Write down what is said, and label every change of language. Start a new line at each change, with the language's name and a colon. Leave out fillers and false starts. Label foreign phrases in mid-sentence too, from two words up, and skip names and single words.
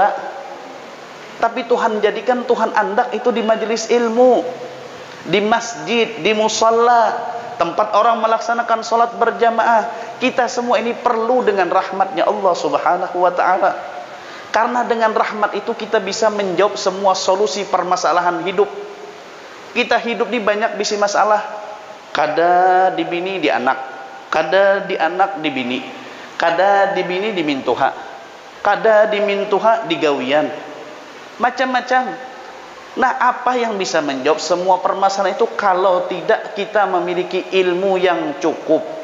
Indonesian: Tapi Tuhan jadikan Tuhan andak itu di majelis ilmu, di masjid, di musalla, tempat orang melaksanakan sholat berjamaah. Kita semua ini perlu dengan rahmatnya
Arabic: الله سبحانه وتعالى.
Indonesian: Karena dengan rahmat itu kita bisa menjawab semua solusi permasalahan hidup. Kita hidup di banyak bisi masalah.
Banjar: Kada di bini di anak, kada di anak di bini, kada di bini di mintuha, kada di mintuha di gawian.
Indonesian: Macam-macam. Nah, apa yang bisa menjawab semua permasalahan itu kalau tidak kita memiliki ilmu yang cukup?